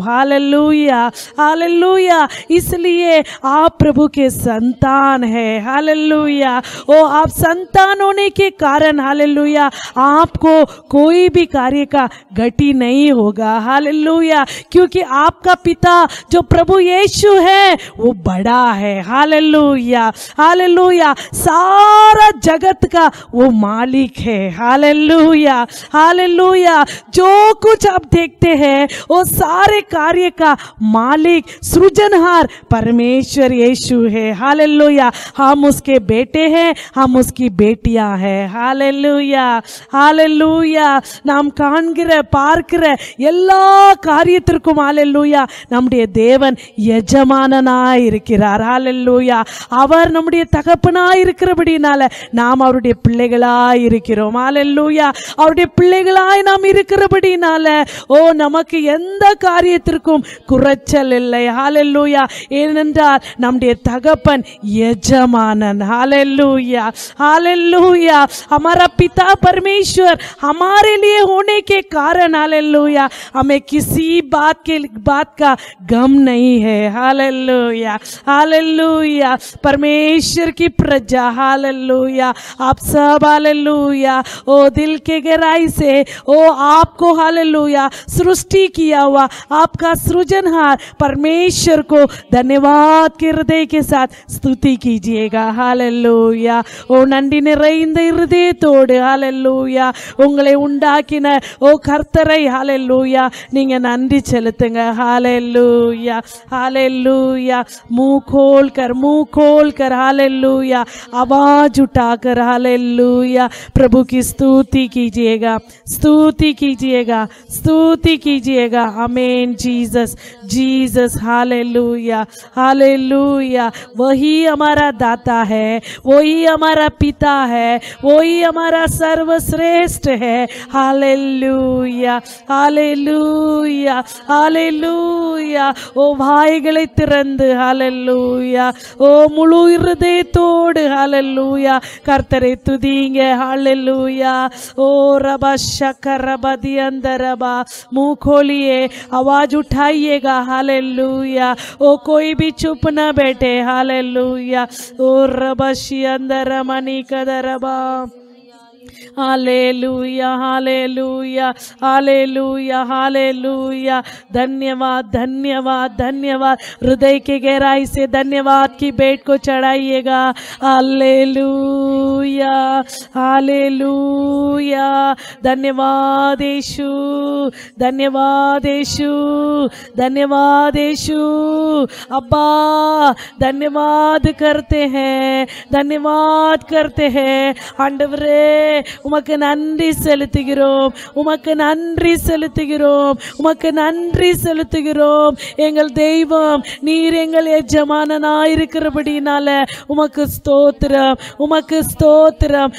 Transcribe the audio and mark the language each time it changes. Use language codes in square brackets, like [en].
[hi] Hallelujah. Hallelujah. इसलिए आप प्रभु के संतान है. हालेलुया. आप संतान होने के कारण हालेलुया आपको कोई भी कार्य का घटी नहीं होगा. हालेलुया. क्योंकि आपका पिता जो प्रभु यीशु है वो बड़ा है. हालेलुया. हालेलुया. सारा जगत का वो मालिक है. हालेलुया. हालेलुया. हालेलुया। जो कुछ आप देखते हैं वो सारे कार्य का मालिक सृजनहार परमेश्वर यीशु है। हालेलुया। हम उसके बेटे हैं, हम उसकी बेटियां हैं। Hallelujah hallelujah. [ta] நாம் காண்கிற பார்க்கிற எல்லா காரியத்திற்கும் ஹalleluya நம்முடைய தேவன் எஜமானனாய் இருக்கிறார். ஹalleluya. அவர் நம்முடைய தகப்பனாய் இருக்கிறபடினால நாம் அவருடைய பிள்ளைகளாய் இருக்கிறோம். ஹalleluya. அவருடைய பிள்ளைகளாய் நாம் இருக்கிறபடினால நமக்கு எந்த காரியத்திற்கும் குறைச்சல் இல்லை. ஹalleluya. ஏனென்றால் நம்முடைய தகப்பன் எஜமானன். [hi] Hallelujah hallelujah. हमारा पिता परमेश्वर हमारे लिए होने के कारण हालेलुया हमें किसी बात का गम नहीं है। Hallelujah hallelujah. परमेश्वर की प्रजा हालेलुया आप सब हालेलुया दिल के गहराई से आपको हालेलुया सृष्टि किया हुआ आपका सृजनहार परमेश्वर को धन्यवाद के हृदय के साथ स्तुति कीजिएगा। [ta] हालेलुया நன்றி நிறைந்த இருதயத்தோடு ஹalleluya உங்களை உண்டாக்கின கர்த்தரை ஹalleluya நீங்க நன்றி செலுத்துங்க। [hi] ஹalleluya हालेलुया। मुंह खोल कर हालेलुया आवाज उठाकर हालेलुया प्रभु की स्तुति कीजिएगा, स्तुति कीजिएगा, स्तुति कीजिएगा। आमीन। Jesus Jesus hallelujah hallelujah. वही हमारा दाता है, वही हमारा पिता है, वही हमारा सर्वश्रेष्ठ है। Hallelujah hallelujah hallelujah. [ta] வாய்களை திறந்து ஹalleluya முழு இருதயத்தோடு ஹalleluya கர்த்தரை துதிங்க। [hi] ஹalleluya रबा शकरबदी अंदरबा मुंह खोलिए, आवाज उठाइएगा। हालेलुया कोई भी चुप न बैठे। हालेलुया रबशी अंदर money कदरबा। Hallelujah hallelujah hallelujah hallelujah. धन्यवाद धन्यवाद धन्यवाद। हृदय के गहराई से धन्यवाद की भेंट को चढ़ाइएगा। Hallelujah hallelujah. धन्यवाद यीशु, धन्यवाद यीशु, धन्यवाद यीशु। अब्बा धन्यवाद करते हैं, धन्यवाद करते हैं। [ta] ஆண்டவரே உமக்கு நன்றி செலுத்துகிறோம், உமக்கு நன்றி செலுத்துகிறோம், உமக்கு நன்றி செலுத்துகிறோம்। எங்கள் தெய்வம் நீர் எங்கள் எஜமானனாயிருக்கிறபடினால உமக்கு ஸ்தோத்திரம், உமக்கு ஸ்தோத்திரம்।